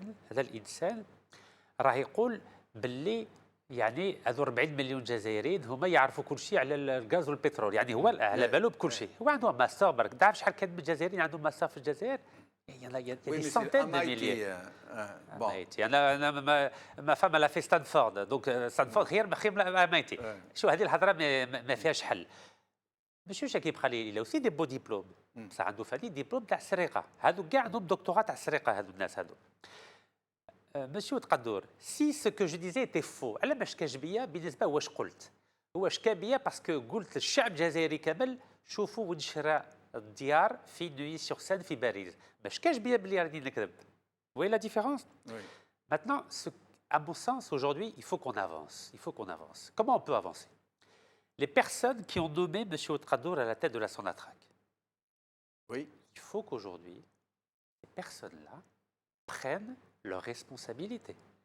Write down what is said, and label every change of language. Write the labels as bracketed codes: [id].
[ar] هذا الإنسان راه يقول باللي يعني هذو 40 مليون جزائريين هما يعرفوا كل شيء على الغاز والبترول، يعني هو على باله بكل شيء. هو عنده ماستر برك، تعرف شحال كان من الجزائريين عندهم ماستر في الجزائر؟ [fr] Il y en a des centaines de milliers. Ma femme elle a fait Stanford, donc Stanford [ar] خير من [fr] MIT. [ar] شو هذه الهضره ما فيهاش حل. [fr] Monsieur Chakib Khalil, il a aussi des beaux diplômes. [ar] بصح عنده فادي ديبلوم تاع السرقه، هادو كاع عندهم دكتوراه تاع السرقه هادو الناس هادو. [fr] Monsieur Tqaddour, si ce que je disais était faux, [ar] على ماش كاش بيا بالنسبه واش قلت؟ هو شكا بيا باسكو قلت للشعب الجزائري كامل شوفوا وين شرا الديار في نوي سور سين في باريس، ما شكاش بيا بلي راني نكذب. [fr] Vous voyez la différence? Oui. Maintenant, à mon sens, aujourd'hui, il faut qu'on avance. Il faut qu'on avance. Comment on peut avancer? Les personnes qui ont nommé M. Ould Qaddour à la tête de la Sonatrach. Oui. Il faut qu'aujourd'hui, ces personnes-là prennent leurs responsabilités.